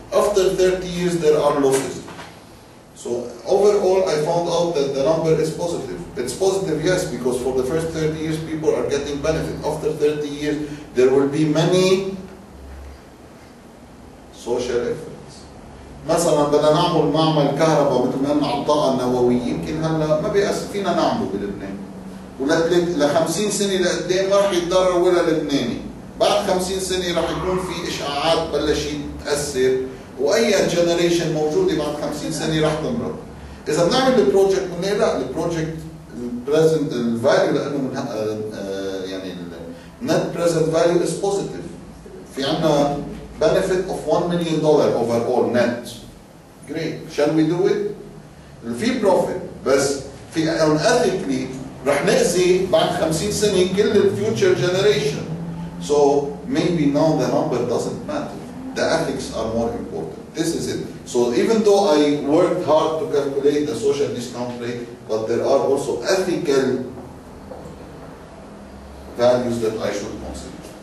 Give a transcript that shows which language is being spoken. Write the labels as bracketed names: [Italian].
[English] After 30 years, there are losses. So overall, I found out that the number is positive. It's positive, yes, because for the first 30 years, people are getting benefit. After 30 years, there will be many social effects. [Arabic] مثلا بدنا نعمل معمل كهرباء مثل ما قلنا على الطاقة النووية، يمكن هلا ما بيأس فينا نعمله بلبنان. ل 50 سنة لقدام ما رح يتضرر ولا لبناني. بعد 50 سنة رح يكون في إشعاعات بلشت تأثر، وأي جنريشن موجودة بعد 50 سنة رح تمرض. إذا بنعمل البروجكت بنلاقي لا، البروجكت البريزنت الفاليو لأنه من يعني النت بريزنت فاليو [English] is positive. [Arabic] في عنا [English] benefit of $1 million overall net. Great. Shall we do it? [Arabic] في profit بس في unethically رح نأذي بعد 50 سنة كل الفيوتشر generation. [English] So maybe now the number doesn't matter. The ethics are more important. This is it. So even though I worked hard to calculate the social discount rate, but there are also ethical values that I should consider.